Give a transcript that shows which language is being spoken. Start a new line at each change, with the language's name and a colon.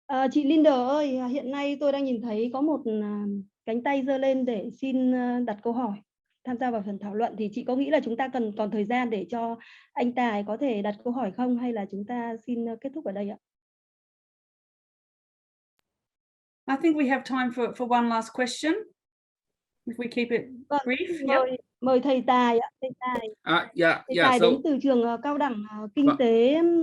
Vietnamese: Chị Linda ơi, hiện nay tôi đang nhìn thấy có một cánh tay giơ lên để xin đặt câu hỏi, tham gia vào phần thảo luận. Thì chị có nghĩ là chúng ta còn thời gian để cho anh Tài có thể đặt câu hỏi không, hay là chúng ta xin kết thúc ở đây ạ?
English: I think we have time for one last question. If we keep it brief.
Vietnamese: Mời thầy Tài ạ. Thầy Tài đến từ trường cao đẳng kinh tế.